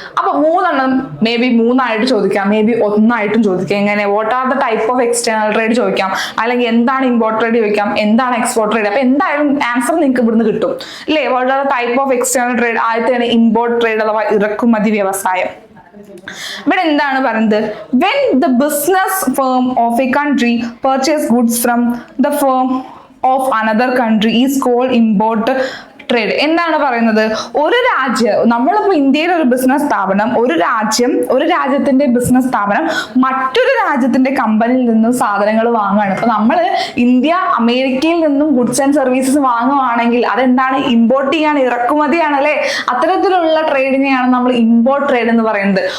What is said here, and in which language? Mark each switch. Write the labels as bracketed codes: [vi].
[ml] അപ്പൊ 3 എണ്ണം [en] maybe [ml] 3 ആയിട്ട് ചോദിക്കാം, മേ ബി 1 ആയിട്ടും ചോദിക്കാം. എങ്ങനെ, [en] what are the type of external trade [ml] ചോദിക്കാം, അല്ലെങ്കിൽ എന്താണ് ഇമ്പോർട്ട് ട്രേഡ് ചോദിക്കാം, എന്താണ് എക്സ്പോർട്ട് ട്രേഡ്. അപ്പൊ എന്തായാലും ആൻസർ നിങ്ങൾക്ക് ഇവിടുന്ന് കിട്ടും അല്ലേ. [en] What are the type of external trade? [ml] ആദ്യത്തെയാണ് import trade അഥവാ ഇറക്കുമതി വ്യവസായം. ഇവിടെ എന്താണ് പറയുന്നത്? [en] when the business firm of a country purchase goods from the firm of another country is called import trade. [ml] എന്താണ് പറയുന്നത്? ഒരു രാജ്യം, നമ്മളിപ്പോ ഇന്ത്യയിലെ ഒരു ബിസിനസ് സ്ഥാപനം, ഒരു രാജ്യത്തിന്റെ ബിസിനസ് സ്ഥാപനം മറ്റൊരു രാജ്യത്തിന്റെ കമ്പനിയിൽ നിന്നും സാധനങ്ങൾ വാങ്ങുകയാണ്. ഇപ്പൊ നമ്മൾ ഇന്ത്യ അമേരിക്കയിൽ നിന്നും ഗുഡ്സ് ആൻഡ് സർവീസസ് വാങ്ങുവാണെങ്കിൽ അതെന്താണ്? ഇമ്പോർട്ട് ചെയ്യാണ്, ഇറക്കുമതിയാണ് അല്ലെ. അത്തരത്തിലുള്ള ട്രേഡിനെയാണ് നമ്മൾ ഇമ്പോർട്ട് ട്രേഡ് എന്ന് പറയുന്നത്.